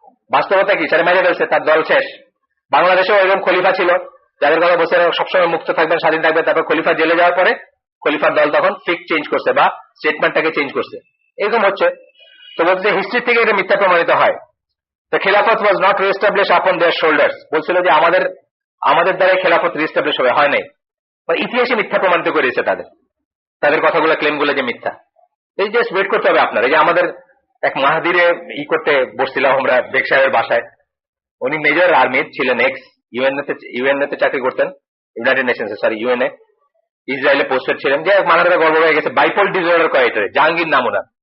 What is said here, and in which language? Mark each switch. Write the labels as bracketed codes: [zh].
[bn] বাস্তবতা কি, সেটা মেরে ফেলছে, তার দল শেষ। বাংলাদেশেও এরকম খলিফা ছিল যাদের কথা বলছে সবসময় মুক্ত থাকবেন, স্বাধীন থাকবেন, তারপর খলিফা জেলে যাওয়ার পরে খলিফার দল তখন ফিক চেঞ্জ করছে বা স্টেটমেন্টটাকে চেঞ্জ করছে, এরকম হচ্ছে। তো বলছে হিস্ট্রি থেকে এটা মিথ্যা প্রমাণিত হয়। [en] The Khilafat was not re-established upon their shoulders. [bn] বলছিল যে আমাদের দ্বারা খেলাফত রি-এস্টাবলিশ হয় নাই, ইতিহাসে মিথ্যা প্রমাণিত করেছে তাদের কথাগুলো, ক্লেমগুলো যে মিথ্যা। এই জাস্ট ওয়েট করতে হবে আপনার। এই যে আমাদের এক মাহাদিরে করতে বসছিলাম আমরা বেগ সাহেবের বাসায়, উনি মেজর আর্মির ছিলেন, এক্স ইউএনএ চাকরি করতেন, ইউনাইটেড নেশনস ইউএনএ, ইসরায়েলে পোস্টেড ছিলেন, যে মাথাটা গর্ব হয়ে গেছে, বাইপোল ডিসঅর্ডার কয় এটারে, জাহাঙ্গীর নাম ওনার।